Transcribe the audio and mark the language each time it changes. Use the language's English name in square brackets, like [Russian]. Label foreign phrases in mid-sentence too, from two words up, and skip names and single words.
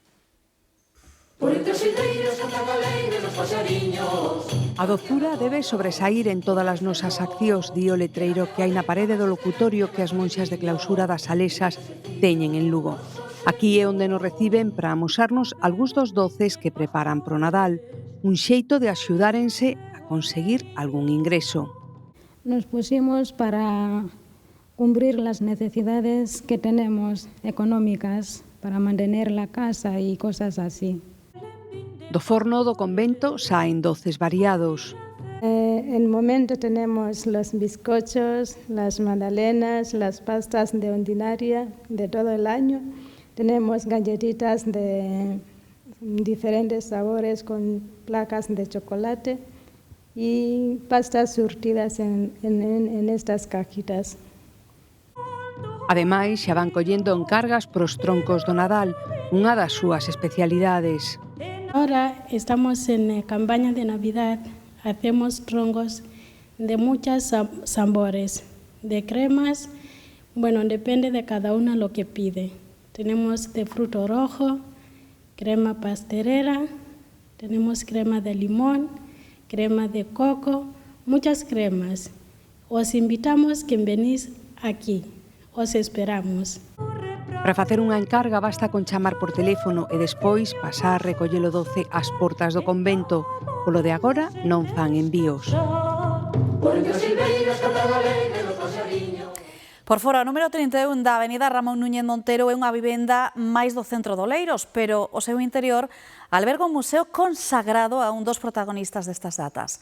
[Galician] A dozura debe sobresaír en todas as nosas accións, di o letreiro que hai na parede do locutorio que as monxas de clausura das Salesas teñen en Lugo. Aquí é onde nos reciben para amosarnos algúns dos doces que preparan pro Nadal, un xeito de axudárense a conseguir algún ingreso. [Spanish] Nos pusimos para cumplir las necesidades que tenemos económicas para mantener la casa y cosas así. [Galician] Do forno do convento saen doces variados. [Spanish] En el momento tenemos los bizcochos, las magdalenas, las pastas de ordinaria de todo el año. Tenemos galletitas de diferentes sabores con placas de chocolate y pastas surtidas en estas cajitas. [Galician] Ademais, xa van collendo encargas pros troncos do Nadal, unha das súas especialidades. [Spanish] Ahora estamos en campaña de Navidad, hacemos troncos de muchos sabores, de cremas, bueno, depende de cada una lo que pide. Tenemos de fruto rojo, crema pastelera, tenemos crema de limón, crema de coco, muchas cremas. Os invitamos que venís aquí, os esperamos. [Galician] Para facer unha encarga basta con chamar por teléfono e despois pasar a recoller o doce ás portas do convento. Polo de agora non fan envíos. Por fora, o número 31 da avenida Ramón Núñez Montero é unha vivenda máis do centro de Oleiros, pero o seu interior alberga un museo consagrado a un dos protagonistas destas datas.